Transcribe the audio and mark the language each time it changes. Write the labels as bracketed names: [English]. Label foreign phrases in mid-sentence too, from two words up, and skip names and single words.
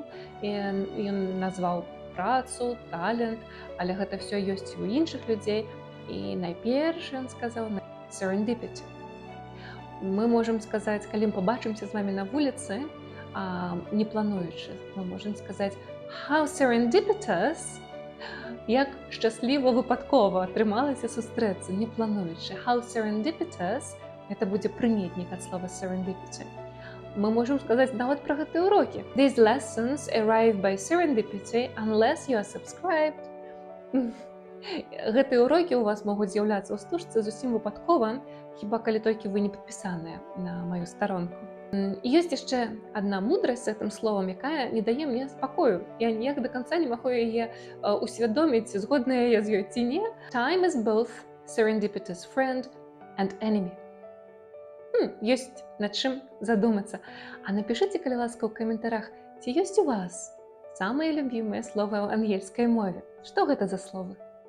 [Belarusian] Ён назваў працу, талент, але гэта ўсё ёсць у іншых людзей. І найперш ён сказаў serendipity. Мы можам сказаць, калі мы пабачымся з вамі на вуліцы, не плануючы, мы можам сказаць [English] how serendipitous, [Belarusian] як шчасліва выпадкова атрымалася сустрэцца, не плануючы. [English] How serendipitous, [Belarusian] гэта будзе прыметнік ад слова serendipity. Мы можам сказаць нават пра гэтыя урокі. [English] These lessons arrive by serendipity unless you are subscribed. [Belarusian] Гэтыя урокі ў вас могуць з'яўляцца ў стужцы зусім выпадкова, хіба калі толькі вы не падпісаныя на маю старонку. І ёсць яшчэ адна мудрасць з гэтым словам, якая не дае мне спакою. Я ніяк да канца не магу яе усвядоміць, згодная я з ёй ці не. [English] Time is both serendipitous friend and enemy. [Belarusian] Ёсць над чым задумацца. А напішыце, калі ласка, ў каментарах, ці ёсць у вас самае любімае слова ў ангельскай мове. Што гэта за словы?